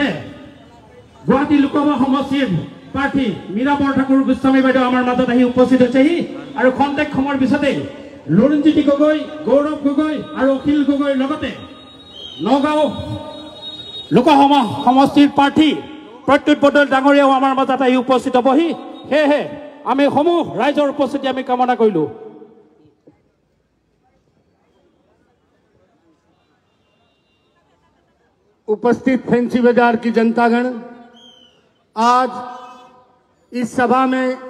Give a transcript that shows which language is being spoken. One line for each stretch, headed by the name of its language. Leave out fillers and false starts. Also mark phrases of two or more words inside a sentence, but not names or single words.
Assamese: গুৱাহাটী লোকসভা সমষ্টিৰ প্ৰাৰ্থী মীৰা বৰঠাকুৰ গোস্বামী বাইদেউ আমাৰ মাজত আহি উপস্থিত হৈছেহি আৰু খন্তেক সময়ৰ পিছতে লুৰিনজ্যোতি গগৈ গৌৰৱ গগৈ আৰু অখিল গগৈৰ লগতে নগাঁও লোকসভা সমষ্টিৰ প্ৰাৰ্থী প্ৰত্যুত বৰদলৈ ডাঙৰীয়াও আমাৰ মাজত আহি উপস্থিত হ'বহি সেয়েহে আমি সমূহ ৰাইজৰ উপস্থিতি আমি কামনা কৰিলো
Hindi: उपस्थित फैंसी बाजार की जनतागण आज इस सभा में